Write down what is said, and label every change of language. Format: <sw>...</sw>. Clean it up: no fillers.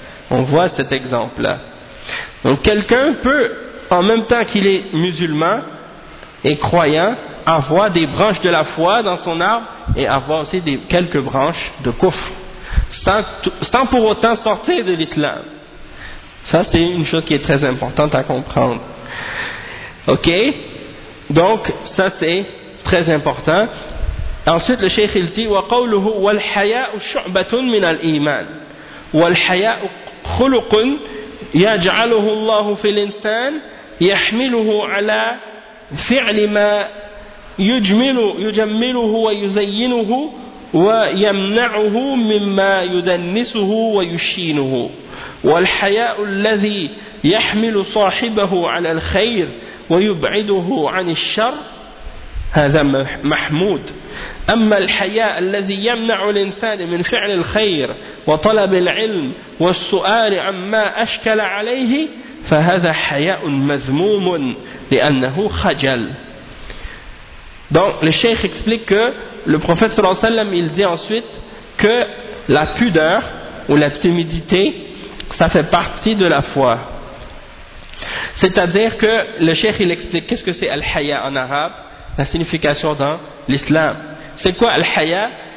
<fr>On voit cet exemple-là. Donc, quelqu'un peut, en même temps qu'il est musulman et croyant, avoir des branches de la foi dans son arbre et avoir aussi quelques branches de kufr, sans pour autant sortir de l'islam. Ça, c'est une chose qui est très importante à comprendre. Ok? Donc, ça, c'est très important. Ensuite, le cheikh, il dit,</fr> <ar>وَقَوْلُهُ وَالْحَيَاءُ شُعْبَةٌ مِنَ الْإِيمَانِ وَالْحَيَاءُ خلق يجعله الله في الإنسان يحمله على فعل ما يجمله ويزينه ويمنعه مما يدنسه ويشينه. والحياء الذي يحمل صاحبه على الخير ويبعده عن الشر هذا محمود. أما الحياء الذي يمنع الإنسان من فعل الخير وطلب العلم والسؤال عما أشكل عليه فهذا حياء مذموم لأنه خجل.</ar> <fr>Donc le cheikh explique que le prophète sallallahu alayhi wa sallam il dit ensuite que la pudeur ou la timidité ça fait partie de la foi. C'est-à-dire que le cheikh il explique qu'est-ce que c'est al-haya en arabe, la signification dans l'islam. C'est quoi al-haya?</fr>